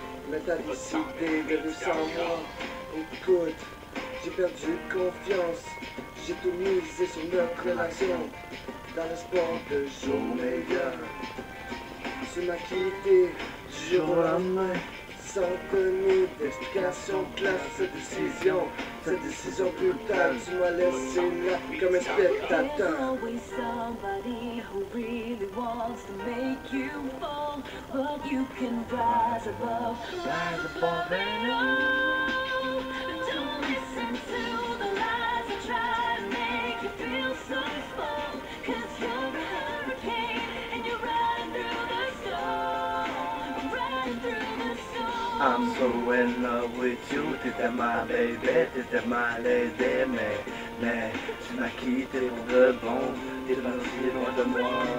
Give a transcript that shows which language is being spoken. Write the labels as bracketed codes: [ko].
[fr] Mais t'as décidé de vivre sans moi. Écoute, j'ai perdu confiance, j'ai tout misé sur notre relation, dans l'espoir de jours meilleurs. Tu m'as quitté du jour au lendemain, sans donner d'explication claire cette décision brutale. Tu m'as laissé là comme un spectateur. [en] There's always somebody who really wants to make you fall, but you can rise above and on. Don't listen to the lies that try to make you feel so small, 'cause you're a hurricane and you're riding through the storm, riding through the storm. I'm so in love with you, [fr] t'étais ma baby, t'étais ma lady, mais tu m'as quitté pour de bon, t'es parti loin de moi.